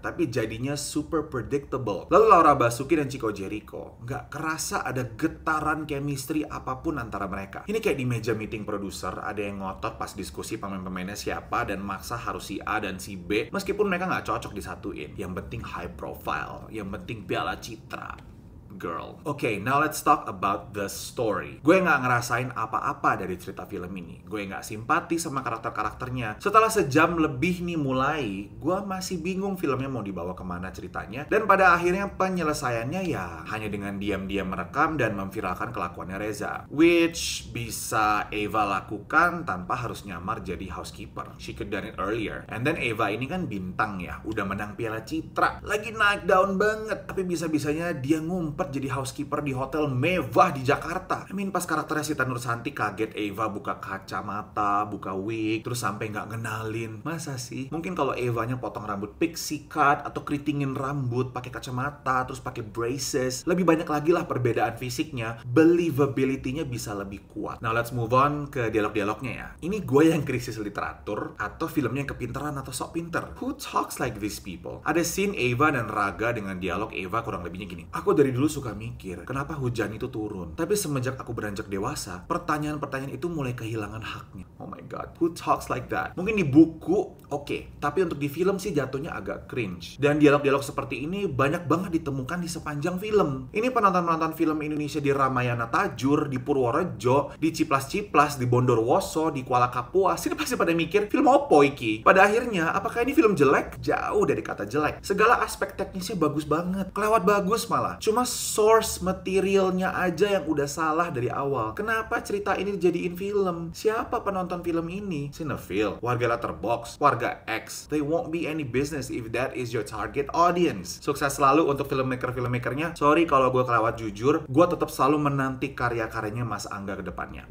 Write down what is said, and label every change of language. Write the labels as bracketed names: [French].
[Indonesian] Tapi jadinya super predictable. Lalu Laura Basuki dan Chico Jericho, nggak kerasa ada getaran chemistry apapun antara mereka. Ini kayak di meja meeting produser, ada yang ngotot pas diskusi pemain-pemainnya siapa dan maksa harus si A dan si B, meskipun mereka nggak cocok disatuin. Yang penting [English] high profile, [Indonesian] yang penting piala citra. [English] Girl. Okay, now let's talk about the story. [Indonesian] Gue nggak ngerasain apa-apa dari cerita film ini. Gue nggak simpati sama karakter-karakternya. Setelah sejam lebih nih mulai, gue masih bingung filmnya mau dibawa kemana ceritanya. Dan pada akhirnya penyelesaiannya ya hanya dengan diam-diam merekam dan memviralkan kelakuannya Reza. [English] Which [Indonesian] bisa Eva lakukan tanpa harus nyamar jadi housekeeper. [English] She could done it earlier. And then [Indonesian] Eva ini kan bintang ya, udah menang piala citra. Lagi naik daun banget. Tapi bisa-bisanya dia ngumpet jadi housekeeper di hotel mewah di Jakarta. [English] I mean [Indonesian] pas karakternya Sita Nursanti kaget Eva buka kacamata, buka wig, terus sampai nggak ngenalin. Masa sih? Mungkin kalau Evanya potong rambut pixie cut atau keritingin rambut, pakai kacamata, terus pakai braces, lebih banyak lagi lah perbedaan fisiknya, believability-nya bisa lebih kuat. [English] Now let's move on [Indonesian] ke dialog-dialognya ya. Ini gue yang krisis literatur atau filmnya yang kepintaran atau sok pinter? [English] Who talks like these people? [Indonesian] Ada scene Eva dan Raga dengan dialog Eva kurang lebihnya gini. Aku dari dulu suka mikir, kenapa hujan itu turun? Tapi semenjak aku beranjak dewasa, pertanyaan-pertanyaan itu mulai kehilangan haknya. [English] Oh my god, who talks like that? [Indonesian] Mungkin di buku, oke. Tapi untuk di film sih jatuhnya agak cringe. Dan dialog-dialog seperti ini banyak banget ditemukan di sepanjang film. Ini penonton-penonton film Indonesia di Ramayana Tajur, di Purworejo, di Ciplas-Ciplas, di Bondowoso, di Kuala Kapuas. Ini pasti pada mikir, [Javanese] film opo iki? [Indonesian] Pada akhirnya, apakah ini film jelek? Jauh dari kata jelek. Segala aspek teknisnya bagus banget. Kelewat bagus malah. Cuma Source materialnya aja yang udah salah dari awal. Kenapa cerita ini dijadiin film? Siapa penonton film ini? [English] Cinephile, warga Letterboxd, warga X. They won't be any business if that is your target audience. [Indonesian] Sukses selalu untuk filmmaker-filmmakernya. [English] Sorry [Indonesian] kalau gue kelewat jujur, gue tetap selalu menanti karya-karyanya Mas Angga ke depannya.